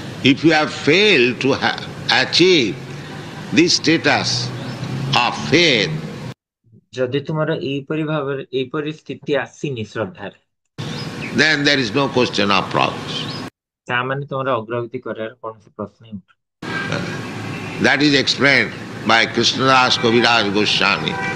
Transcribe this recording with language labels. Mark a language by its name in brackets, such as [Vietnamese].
[English] If you have failed to achieve this status of faith, [Odia] ଯଦି ତୁମର ଏଇପରି ସ୍ଥିତି ଆସିନି ଶ୍ରଦ୍ଧାରେ, [English] then there is no question of progress. [Odia] ତାମାନେ ତୁମର ଅଗ୍ରଗତି କରିବାର କୌଣସି ପ୍ରଶ୍ନ ହିଁ ଉଠୁନି। [English] That is explained by Krishnadas Kaviraj Goswami.